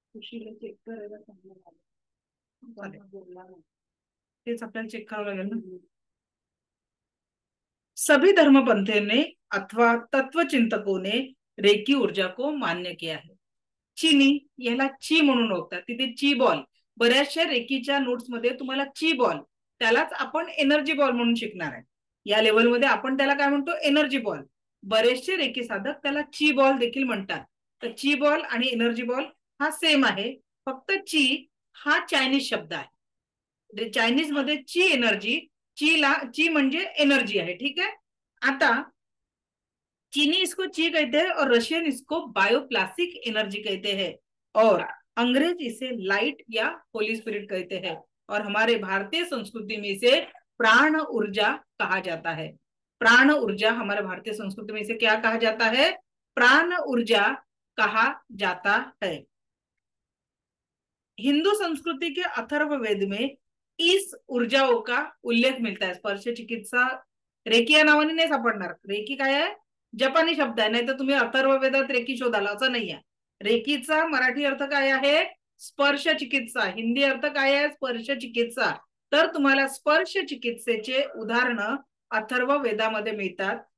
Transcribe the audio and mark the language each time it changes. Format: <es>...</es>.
<mr>Check करायला तेच आपल्याला चेक करावं लागेल ना.</mr> <hi>सभी धर्मपंथों ने अथवा तत्वचिंतकों ने रेकी ऊर्जा को मान्य किया है.</hi> <mr>चीनी याला ची म्हणून ओळखतात. तिथे ची बॉल बऱ्याचशा रेकीच्या नोट्स मध्ये तुम्हाला ची बॉल, त्यालाच आपण एनर्जी बॉल म्हणून शिकणार आहे. या लेवलमध्ये आपण त्याला काय म्हणतो, एनर्जी बॉल. बरेचसे रेकी साधक त्याला ची बॉल देखील म्हणतात. तर ची बॉल आणि एनर्जी बॉल हा सेम आहे. फक्त ची हा चायनीज शब्द आहे. चायनीज मध्ये ची एनर्जी, ची म्हणजे एनर्जी आहे.</mr> <hi>ठीक है. आता चीनी इसको ची कहते हैं और रशियन इसको बायोप्लास्टिक एनर्जी कहते हैं और अंग्रेज इसे लाइट या होली स्पिरिट कहते हैं और हमारे भारतीय संस्कृति में इसे प्राण ऊर्जा कहा जाता है. प्राण ऊर्जा हमारे भारतीय संस्कृति में इसे क्या कहा जाता है, प्राण ऊर्जा कहा जाता है. हिंदू संस्कृति के अथर्व वेद में इस ऊर्जाओं का उल्लेख मिलता है.</hi> <mr>स्पर्श चिकित्सा रेकी या नावाने नाही सापडणार. रेकी काय आहे, जपानी शब्द आहे. नाही तर तुम्ही अथर्व वेदात रेकी शोधाल असं नाही आहे. रेकीचा मराठी अर्थ काय आहे, स्पर्श चिकित्सा. हिंदी अर्थ काय आहे, स्पर्श चिकित्सा. तर तुम्हाला स्पर्श चिकित्सेचे उदाहरण अथर्व वेदामध्ये मिळतात.</mr>